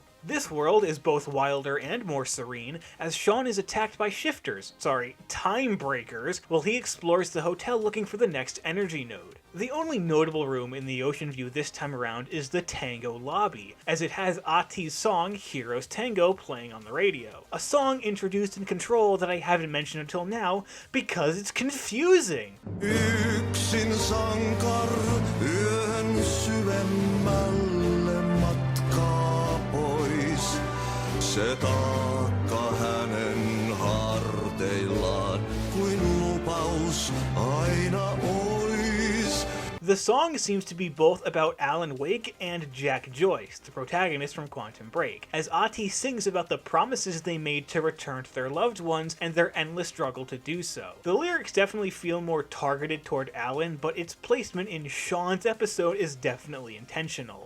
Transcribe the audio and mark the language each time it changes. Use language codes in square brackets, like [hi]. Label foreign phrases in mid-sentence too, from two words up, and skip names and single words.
[en] This world is both wilder and more serene, as Shawn is attacked by Timebreakers, while he explores the hotel looking for the next energy node. The only notable room in the Ocean View this time around is the Tango Lobby, as it has Ati's song Heroes Tango playing on the radio. A song introduced in Control that I haven't mentioned until now because it's confusing. [fi] Yksin sankar yön syvemmälle matkaa pois. Se taakka hänen harteillaan, kuin lupaus aina ois. [en] The song seems to be both about Alan Wake and Jack Joyce, the protagonist from Quantum Break, as Ahti sings about the promises they made to return to their loved ones and their endless struggle to do so. The lyrics definitely feel more targeted toward Alan, but its placement in Shawn's episode is definitely intentional.